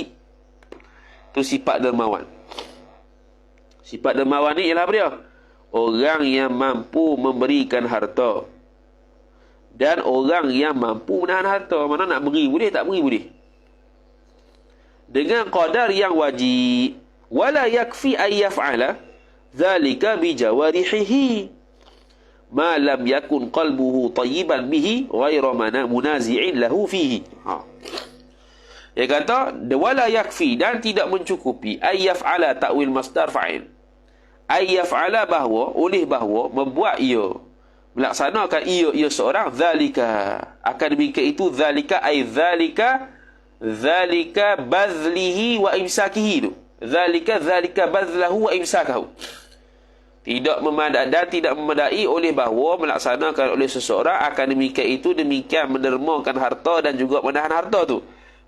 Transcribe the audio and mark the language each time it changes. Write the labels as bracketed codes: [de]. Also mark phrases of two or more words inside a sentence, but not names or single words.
[ms] Itu sifat dermawan. Sifat dermawan ni ialah apa dia? Orang yang mampu memberikan harta, dan orang yang mampu menahan harta. Mana nak beri boleh, tak beri boleh, dengan qadar yang wajib. [ar] ولا يكفي أن يفعل ذلك بجوارحه ما لم يكن قلبه طيبا به غير منازع له فيه. [ms] Dia kata [ar] ولا يكفي, [ms] dan tidak mencukupi, [ar] أن يفعل تأويل مصدر فاعل، أن يفعل [ms] bahawa membuat ia, melaksanakan ia seorang, dzalika, akan demikian itu, [ar] ذلك أي ذلك بذله وإمساكه tu. ذلك بذله وإمساكه. [ms] Tidak memadai oleh bahawa melaksanakan oleh seseorang, akan demikian itu, demikian mendermakan harta dan juga menahan harta tu.